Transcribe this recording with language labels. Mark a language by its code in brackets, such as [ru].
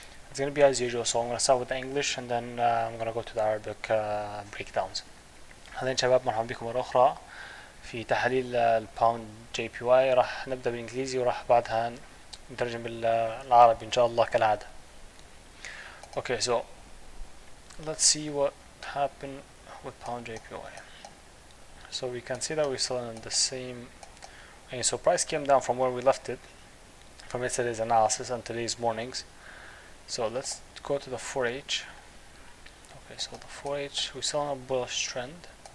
[en] It's going to be as usual, so I'm going to start with the English and then I'm going to go to the Arabic breakdowns. [ar] هذين شباب مرحبا بكم مرة أخرى في تحليل الباوند JPY. راح نبدأ بالإنجليزي وراح بعدها نترجم بالعربي إن شاء الله كالعادة. [en] Okay, so let's see what happened with pound JPY. So we can see that we're still in the same. Okay, so price came down from where we left it from yesterday's analysis and today's mornings. So let's go to the 4H. Okay, so the 4H, we're still on a bullish trend.